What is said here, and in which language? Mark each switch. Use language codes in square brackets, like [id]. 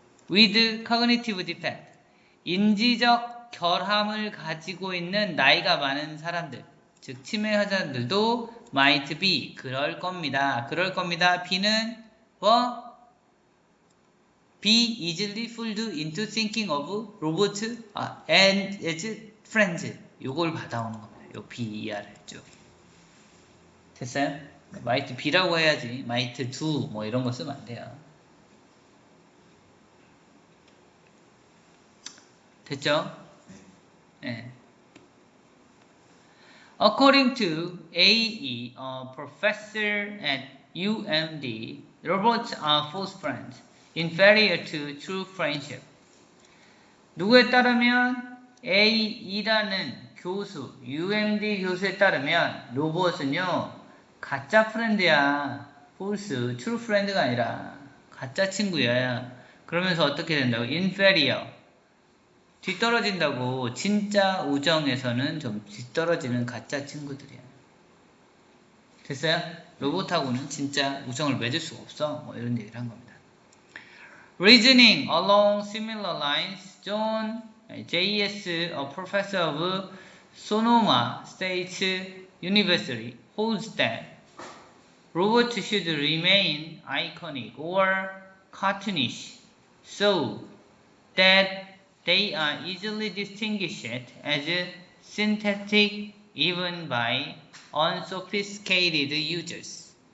[en] with cognitive defect, [ko] 인지적 결함을 가지고 있는 나이가 많은 사람들. 즉 치매 환자들도 [en] might be [ko] 그럴 겁니다. B는 뭐? [en] be easily fooled into thinking of robots and as friends. [ko] 요걸 받아오는 겁니다. 요 BER을 쭉. 됐어요? [en] might be [ko] 라고 해야지 [en] might do [ko] 뭐 이런 거 쓰면 안 돼요. 됐죠? 네. [en] According to AE, a professor at UMD, robots are false friends, inferior to true friendship. [ko] 누구에 따르면 AE라는 교수, UMD 교수에 따르면 로봇은요 가짜 프렌드야. false, true friend가 아니라 가짜 친구야. 그러면서 어떻게 된다고? inferior. 뒤떨어진다고. 진짜 우정에서는 좀 뒤떨어지는 가짜 친구들이야. 됐어요? 로봇하고는 진짜 우정을 맺을 수가 없어. 뭐 이런 얘기를 한 겁니다. [en] Reasoning along similar lines, John J.S., a professor of Sonoma State University, holds that robots should remain iconic or cartoonish so that they are easily distinguished as synthetic even by unsophisticated users.